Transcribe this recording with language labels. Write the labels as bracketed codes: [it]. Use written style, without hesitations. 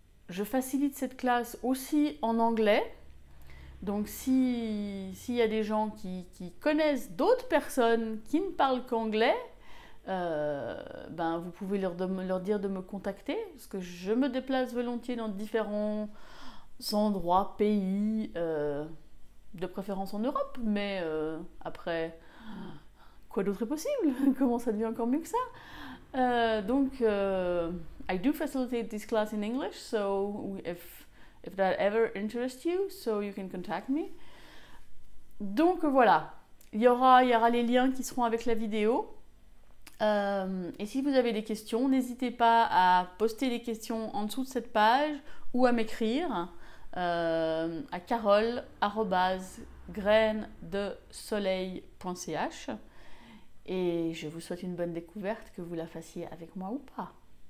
[fr] Je facilite cette classe aussi en anglais. Donc s'il y a des gens qui connaissent d'autres personnes qui ne parlent qu'anglais, ben vous pouvez leur dire de me contacter, parce que je me déplace volontiers dans différents endroits, pays, de préférence en Europe, mais après, quoi d'autre est possible? Comment ça devient encore mieux que ça? [en] Donc, I do facilitate this class in English, so if that ever interests you, so you can contact me. [fr] Donc voilà, il y aura les liens qui seront avec la vidéo. Et si vous avez des questions, n'hésitez pas à poster les questions en dessous de cette page ou à m'écrire à carole@graindesoleil.ch. Et je vous souhaite une bonne découverte, que vous la fassiez avec moi ou pas.